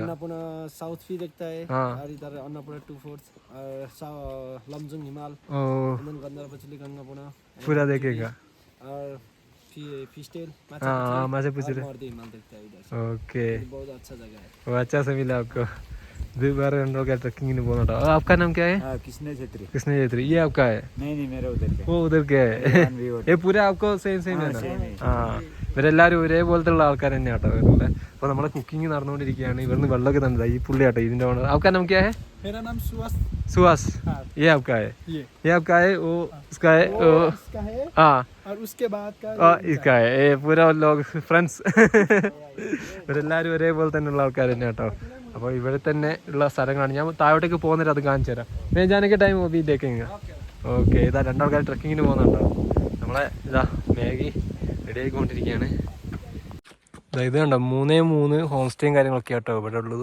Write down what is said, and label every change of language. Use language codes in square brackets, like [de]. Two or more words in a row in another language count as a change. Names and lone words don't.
[hi] अन्नपूर्णा साउथ भी देखता है। हाँ. और इधर अन्नपूर्णा 2 फोर्थ और लमजुंग हिमाल ओ गंधर्वचली गंगापूर्णा पूरा देखेगा. और फिस्टेल हाँ मैं पूछ रहे. मॉर्दी हिमाल देखता है इधर से। ओके बहुत अच्छा जगह है। वो अच्छा से मिला आपको. [ml] ഇത് വേറെ രണ്ടോ ട്രക്കിങ്ങിന് പോകുന്നുണ്ടോ? [hi] आपका नाम क्या है? कृष्ण छेत्री। कृष्ण छेत्री. ये आपका है? नहीं मेरा उधर का वो उधर के है. ये पूरा आपको [ml] സെയിം സെയിം ആണ്. ആ ഇവരെല്ലാവരും ഒരേപോലത്തെ ഉള്ള ആൾക്കാർ തന്നെ ആട്ടോ ഇവരുടെ. അപ്പോൾ നമ്മളെ കുക്കിംഗ് നടന്നുകൊണ്ടിരിക്കുകയാണ്. ഇവിടുന്ന് വെള്ളമൊക്കെ തന്നത് ഈ പുള്ളി ആട്ടോ ഇതിന്റെ ഓണർ. [hi] आपका नाम क्या है? मेरा नाम सुहास। सुहास. ये आपका है? ये आपका है? वो उसका है? इसका है हाँ और उसके बाद का इसका है. ये पूरा लोग ഫ്രണ്ട്സ്. [ml] ഇവരെല്ലാവരും ഒരേപോലെ തന്നെയുള്ള ആൾക്കാർ തന്നെ കേട്ടോ. അപ്പോൾ ഇവിടെ തന്നെ ഉള്ള സ്ഥലങ്ങളാണ്. ഞാൻ താഴോട്ടേക്ക് പോകുന്നേരം അത് കാണിച്ചു തരാം. ഞാൻ ജാനൊക്കെ ടൈം വീട്ടിലേക്കെങ്ങ. ഓക്കെ ഇതാ രണ്ടാൾക്കാർ ട്രക്കിങ്ങിന് പോകുന്നുണ്ടോ. നമ്മളെ ഇതാ മാഗി റെഡി ആയിക്കൊണ്ടിരിക്കുകയാണ്. ഇത് കണ്ടോ 3 ഹോം സ്റ്റേയും കാര്യങ്ങളൊക്കെ ആട്ടോ ഇവിടെ ഉള്ളത്.